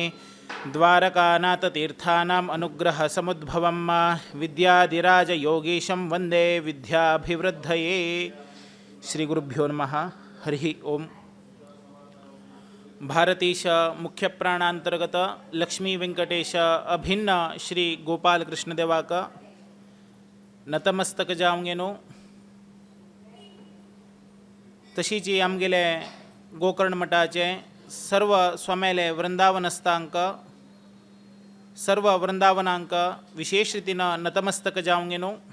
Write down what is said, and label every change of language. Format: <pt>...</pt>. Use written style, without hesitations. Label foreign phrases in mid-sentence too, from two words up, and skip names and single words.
<sa>द्वारकानाथतीर्थानाम् अनुग्रहसमुद्भवं विद्याधिराजयोगीशं वन्दे विद्याभिवृद्धये। श्रीगुरुभ्यो नमः। हरिः ओम।</sa> <kok>भारतीश मुख्य प्राणांतर्गत लक्ष्मी वेंकटेश अभिन्न श्री गोपाल कृष्ण देवाक नतमस्तक जावंगेनो। तशीच आमगेले गोकर्ण मठाचे सर्व स्वाम्याले वृंदावनस्थांक सर्व वृंदावनांक विशेष रितीनं नतमस्तक जावंगेनो।</kok>